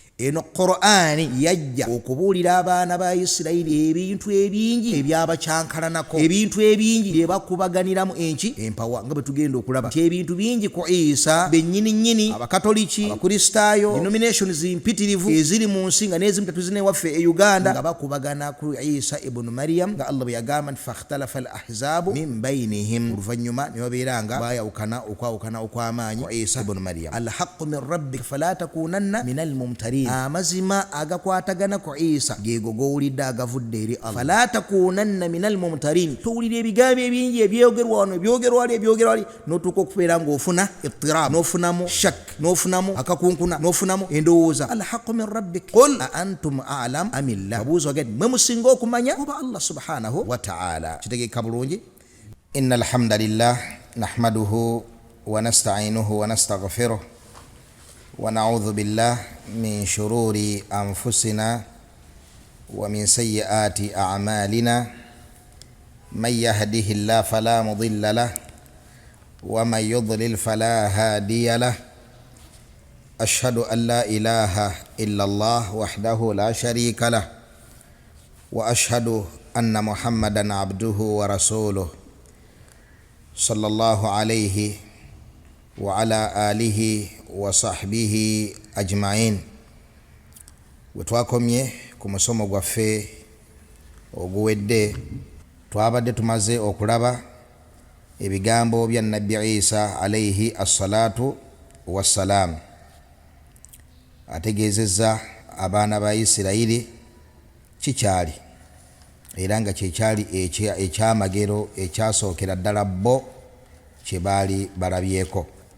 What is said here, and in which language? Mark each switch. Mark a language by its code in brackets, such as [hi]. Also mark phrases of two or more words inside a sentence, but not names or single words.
[lg] eno Qur'ani yajja okubuulira abaana ba Isirayiri ebintu ebingi ebyabakyankalanako, ebintu ebingi bye bakubaganiramu enki empawa, nga bwe tugenda okulaba ebintu bingi ku Isa bennyini abakatoliki, abakristaayo, denominations mpitirivu eziri mu nsi nga n'ezimu tatuzine waffe e Uganda nga bakubagana ku Isa ibn Maryam, nga Allah bwe yagamba nti [ar] فاختلف الأحزاب من بينهم, [lg] oluvannyuma ne babeera nga bayawukana okw'amaanyi ku Isa ibn Maryam. [ar] الحق من ربك فلا تكونن من الممترين, [lg] amazima agakwatagana ku Isa geego gowulidde agavudde eri Allah. [ar] فلا تكونن من الممترين, [lg] towulira ebigambo ebingi ebyogerwa wano ebyogerwa wali n'otuuka okubeera ng'ofuna ittirab, n'ofunamu shak, n'ofunamu akakunkuna, n'ofunamu endowooza. [ar] الحق من ربك قل أأنتم أعلم أم الله, [lg] abuuza gati mwe musinga okumanya oba [ar] الله سبحانه وتعالى. [lg] Kitegeeka bulungi. [ar] إن الحمد لله نحمده ونستعينه ونستغفره ونعوذ بالله من شرور أنفسنا ومن سيئات أعمالنا من يهده الله فلا مضل له ومن يضلل فلا هادي له. أشهد أن لا إله إلا الله وحده لا شريك له وأشهد أن محمدا عبده ورسوله صلى الله عليه وعلى آله وصحبه أجمعين. [lg] Bwe twakomye ku musomo gwaffe oguwedde, twabadde tumaze okulaba ebigambo bya Nabbi Isa [ar] عليه الصلاة والسلام. [lg] Ategeezezza abaana ba Isirayiri kikyali era nga kyekyali ekyamagero ekyasookera ddala bo kye baali balabyeko,